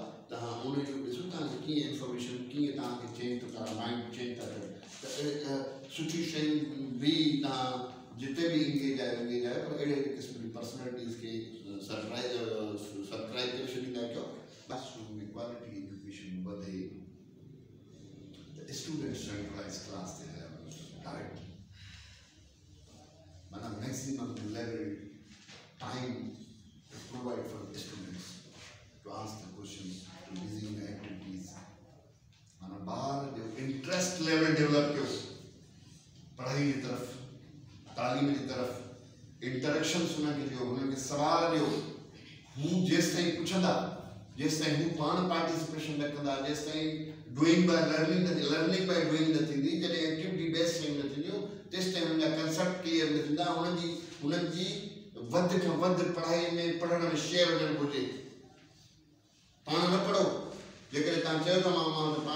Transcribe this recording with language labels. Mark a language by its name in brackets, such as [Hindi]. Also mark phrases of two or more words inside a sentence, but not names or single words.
[Sindhi] तव्हां उनजो ॾिसो तव्हांखे कीअं इंफॉर्मेशन कीअं तव्हांखे चेंज थो करणु [English] mind change [Sindhi] था कयो त सुठी शयूं बि तव्हां जिते बि इंगेज आहे पर अहिड़े क़िस्म जी पर्सनैलिटीज़ खे सब्सक्राइब करे छॾींदा कयो बसि उनमें [English] quality education [Sindhi] वधे त [English] student centralize class [Sindhi] ते डायरेक्ट [English] माना maximum level time to provide for the students to ask the questions, to busy in the activities. [Sindhi] माना ॿार जो [English] interest level develop [Sindhi] कयो [Urdu] پڑھائی کی طرف تعلیم کی طرف [Sindhi] इंटरेक्शन्स उनखे ॾियो उनखे सवाल ॾियो हू जेसिताईं पुछंदा जेसिताईं हू पाण पार्टिसिपेशन न कंदा जेसिताईं [English] doing by learning by doing [Sindhi] न थींदी जॾहिं [English] activity based [Sindhi] शयूं न थींदियूं तेसिताईं हुनजा कंसेप्ट क्लियर न थींदा हुननि जी वध खां वधि पढ़ाई में पढ़ण में शेयर हुजणु घुरिजे पाण न पढ़ो जेकॾहिं तव्हां चयो था मां